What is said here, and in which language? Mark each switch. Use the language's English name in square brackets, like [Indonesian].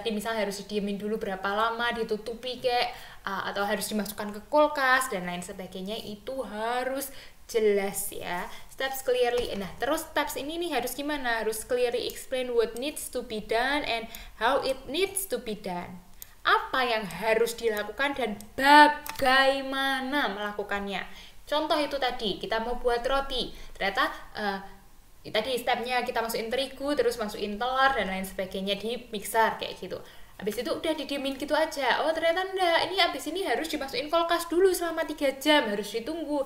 [Indonesian] Tadi misalnya harus didiemin dulu berapa lama, ditutupi kayak atau harus dimasukkan ke kulkas dan lain sebagainya, itu harus jelas ya. [English] Steps clearly. [Indonesian] Nah, terus steps ini nih harus gimana? Harus [English] clearly explain what needs to be done and how it needs to be done. [Indonesian] Apa yang harus dilakukan dan bagaimana melakukannya. Contoh itu tadi, kita mau buat roti. Ternyata tadi stepnya kita masukin terigu, terus masukin telur dan lain sebagainya di mixer kayak gitu. Habis itu udah didiemin gitu aja. Oh ternyata enggak, ini habis ini harus dimasukin kulkas dulu selama 3 jam, harus ditunggu.